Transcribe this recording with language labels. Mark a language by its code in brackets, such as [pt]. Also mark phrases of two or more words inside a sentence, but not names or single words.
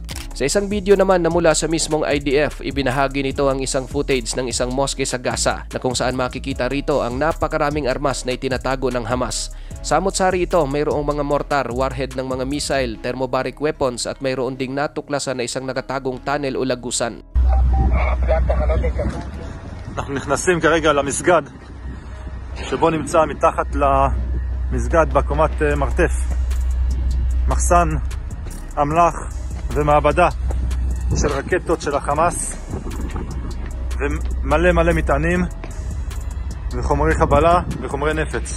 [tl] Sa isang video naman na mula sa mismong IDF, ibinahagi nito ang isang footage ng isang moske sa Gaza na kung saan makikita rito ang napakaraming armas na itinatago ng Hamas. Samot-sari ito, mayroong mga mortar, warhead ng mga missile, [en] thermobaric weapons [tl] at mayroon ding natuklasan na isang nakatagong tunnel o lagusan. [he] אנחנו נכנסים כרגע למסגד שבו נמצא מתחת למסגד בקומת מרתף מחסן אמל"ח ומעבדה של רקטות של החמאס ומלא מטענים וחומרי חבלה וחומרי נפץ.